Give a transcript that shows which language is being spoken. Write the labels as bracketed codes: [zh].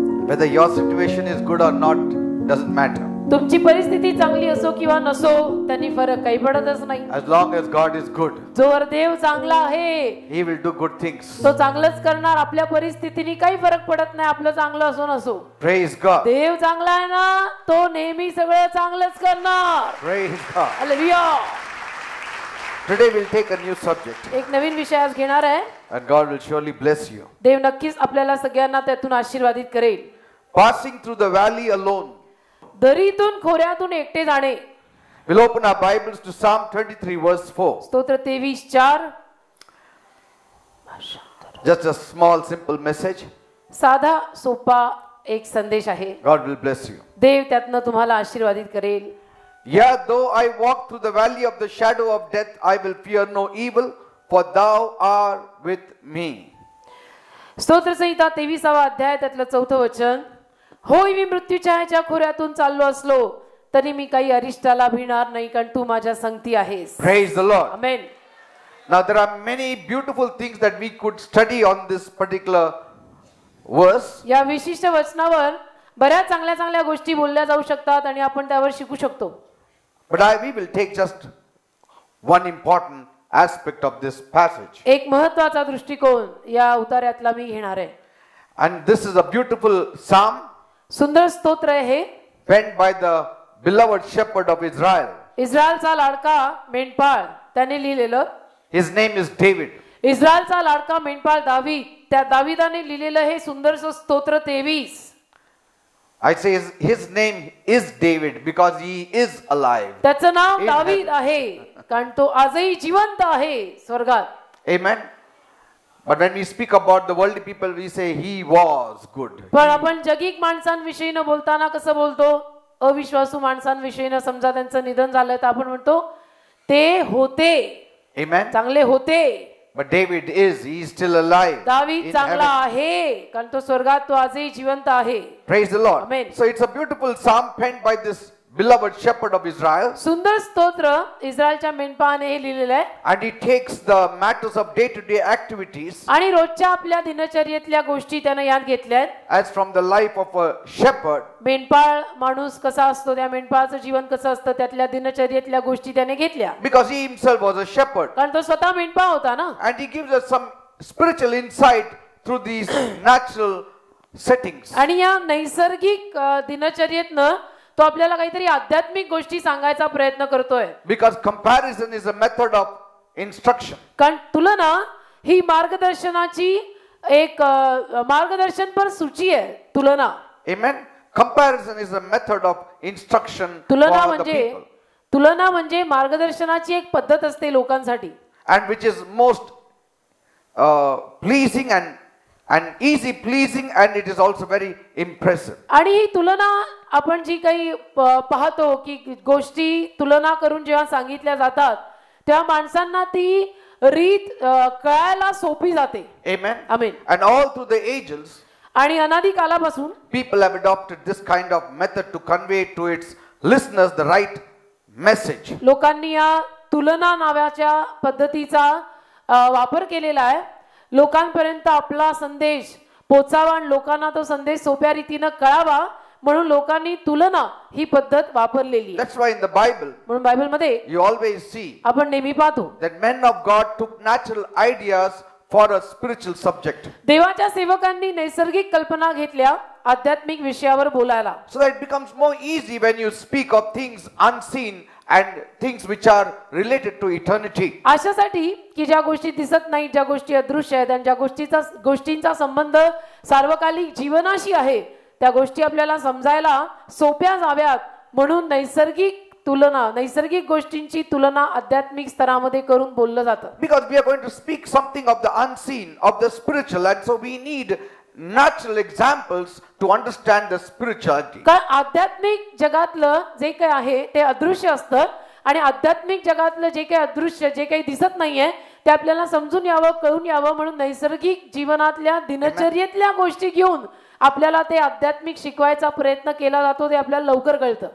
[en] Whether your situation is good or not doesn't matter. [mr] तुमची परिस्थिती चांगली असो किंवा नसो त्यांनी फरक काही पडतच नाही. [en] As long as God is good, [mr] जोवर देव चांगला आहे [en] He will do good things. [mr] तो चांगलंच करणार. आपल्या परिस्थितीने काही फरक पडत नाही, आपलं चांगलं असो नसो. [en] Praise God. [mr] देव चांगला आहे ना, तो नेहमी सगळं चांगलंच करणार. [en] Praise God. [mr] Hallelujah. [en] Today we'll take a new subject, [mr] एक नवीन विषय आज घेणार आहे. [en] and God will surely bless you. [mr] देव नक्कीच आपल्याला सगळ्यांना त्यातून आशीर्वादित करेल. [en] Passing through the valley alone. [mr] दरीतून खोऱ्यातून एकटे जाणे. [en] We'll open our Bibles to Psalm 23 verse 4. [mr] स्तोत्र 23:4. [en] Just a small simple message. [mr] साधा सोपा एक संदेश आहे. [en] God will bless you. [mr] देव त्यातनं तुम्हाला आशीर्वादित करेल. [en] Yeah, though I walk through the valley of the shadow of death, I will fear no evil, for thou art with me. [mr] स्तोत्र संहिता 23वा अध्याय त्यातलं 4थं वचन. होय, मी मृत्यूच्या खोऱ्यातून चाललो असलो तरी मी काही अरिष्टाला भिणार नाही, कारण तू माझ्या संगती आहेस. [en] Praise the Lord. [mr] Amen. [en] Now there are many beautiful things that we could study on this particular verse. [mr] या विशिष्ट वचनावर बऱ्याच चांगल्या चांगल्या गोष्टी बोलल्या जाऊ शकतात आणि आपण त्यावर शिकू शकतो. [en] But we will take just one important aspect of this passage. [mr] एक महत्त्वाचा दृष्टिकोन या उतार्यातला मी घेणार आहे. [en] And this is a beautiful psalm [mr] सुंदर स्तोत्र आहे हे. [en] penned by the beloved shepherd of Israel. [mr] इस्रायलचा लाडका मेंढपाळ त्याने लिहिलेलं. [en] His name is David. [mr] इस्रायलचा लाडका मेंढपाळ दावीद, त्या दाविदाने लिहिलेलं हे सुंदरसं स्तोत्र 23. [en] I say his name is David because he is alive. [mr] त्याचं नाव दावीद आहे कारण तो आजही जिवंत आहे स्वर्गात. [en] Amen. But when we speak about the worldly people, we say he was good. [mr] पण आपण जगिक माणसांविषयी न बोलताना कसं बोलतो? अविश्वासू माणसांविषयी न समजा त्यांचं निधन झालं तर आपण म्हणतो ते होते. [en] Amen. [mr] चांगले होते. [en] But David he is still alive. [mr] दावीद [en] in [mr] चांगला [en] heaven. [mr] आहे कारण तो स्वर्गात तो आजही जिवंत आहे. [en] Praise the Lord. Amen. So it's a beautiful psalm penned by this beloved shepherd of Israel. [mr] सुंदर स्तोत्र इस्रायलच्या मेंढपाळाने हे लिहिलेलं आहे. [en] And he takes the matters of day-to-day activities [mr] आणि रोजच्या आपल्या दिनचर्येतल्या गोष्टी त्याने यात घेतल्या. [en] as from the life of a shepherd. [mr] मेंढपाळ माणूस कसा असतो, त्या मेंढपाळाचं जीवन कसं असतं, त्यातल्या दिनचर्येतल्या गोष्टी त्याने घेतल्या. [en] Because he himself was a shepherd. [mr] कारण तो स्वतः मेंढपाळ होता ना. [en] And he gives us some spiritual insight through these natural settings. [mr] आणि या नैसर्गिक दिनचर्येतनं तो आपल्याला काहीतरी आध्यात्मिक गोष्टी सांगायचा प्रयत्न करतोय. [en] Because comparison is a method of instruction. [mr] कारण तुलना ही मार्गदर्शनाची एक मार्गदर्शनपर सूची आहे. तुलना. [en] Amen. Comparison is a method of instruction [mr] तुलना [en] for the [mr] म्हणजे [en] people. [mr] तुलना म्हणजे मार्गदर्शनाची एक पद्धत असते लोकांसाठी. [en] And which is most pleasing and easy pleasing, and it is also very impressive. [mr] आणि ही तुलना आपण जी काही पाहतो की गोष्टी तुलना करून जेव्हा सांगितल्या जातात तेव्हा माणसांना ती रीत कळायला सोपी जाते. [en] Amen. [mr] Amen. [en] And all through the ages, [mr] आणि अनादी कालापासून [en] people have adopted this kind of method to convey to its listeners the right message. [mr] लोकांनी या तुलना नावाच्या पद्धतीचा वापर केलेला आहे. लोकांपर्यंत आपला संदेश पोचावा आणि लोकांना तो संदेश सोप्या रीतीने कळावा म्हणून लोकांनी तुलना ही पद्धत वापरलेली आहे. [en] That's why in the Bible [mr] म्हणून बायबलमध्ये [en] you always see [mr] आपण नेहमी पाहतो [en] that men of God took natural ideas for a spiritual subject. [mr] देवाच्या सेवकांनी नैसर्गिक कल्पना घेतल्या आध्यात्मिक विषयावर बोलायला. [en] So that it becomes more easy when you speak of things unseen and things which are related to eternity. [mr] अशासाठी की ज्या गोष्टी दिसत नाहीत, ज्या गोष्टी अदृश्य आहेत आणि ज्या गोष्टींचा संबंध सार्वकालिक जीवनाशी आहे त्या गोष्टी आपल्याला समजायला सोप्या जाव्यात म्हणून नैसर्गिक गोष्टींची तुलना आध्यात्मिक स्तरामध्ये करून बोललं जातं. [en] Because we are going to speak something of the unseen, of the spiritual, and so we need natural examples to understand the spirituality. [mr] कारण आध्यात्मिक जगातलं जे काही आहे ते अदृश्य असतं आणि आध्यात्मिक जगातलं जे काही अदृश्य जे काही दिसत नाहीये ते आपल्याला समजून यावं, कळून यावं म्हणून नैसर्गिक जीवनातल्या दिनचर्येतल्या गोष्टी घेऊन आपल्याला ते आध्यात्मिक शिकवायचा प्रयत्न केला जातो. ते आपल्याला लवकर कळतं.